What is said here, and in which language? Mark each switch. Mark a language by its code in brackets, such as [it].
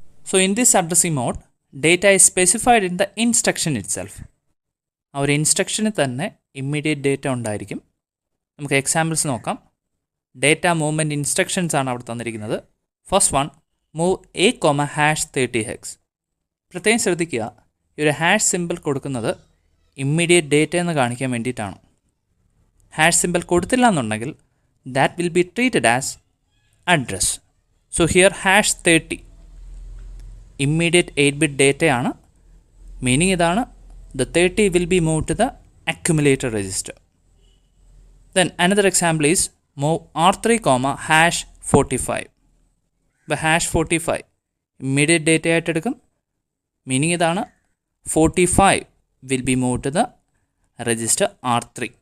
[en] So in this addressing mode, data is specified in the instruction itself. [ml] ആ ഒരു ഇൻസ്ട്രക്ഷനിൽ തന്നെ immediate data ഉണ്ടായിരിക്കും. നമുക്ക് എക്സാമ്പിൾസ് നോക്കാം. ഡേറ്റ മൂവ്മെൻറ്റ് ഇൻസ്ട്രക്ഷൻസ് ആണ് അവിടെ തന്നിരിക്കുന്നത്. ഫസ്റ്റ് വൺ, മൂവ് A,#30 പ്രത്യേകം ശ്രദ്ധിക്കുക, ഈ ഒരു ഹാഷ് സിമ്പിൾ കൊടുക്കുന്നത് ഇമ്മീഡിയറ്റ് ഡേറ്റ എന്ന് കാണിക്കാൻ വേണ്ടിയിട്ടാണ്. ഹാഷ് സിമ്പിൾ കൊടുത്തില്ല എന്നുണ്ടെങ്കിൽ [en] That will be treated as address. So here #30 immediate 8-bit ഡേറ്റയാണ്. Meaning ഇതാണ്, the 30 will be move to the accumulator register. Then another example is move R3, #45. [ml] ഇപ്പോൾ #45 immediate data ആയിട്ട് എടുക്കും. Meaning ഇതാണ്, [en] 45 will be moved to the register R3.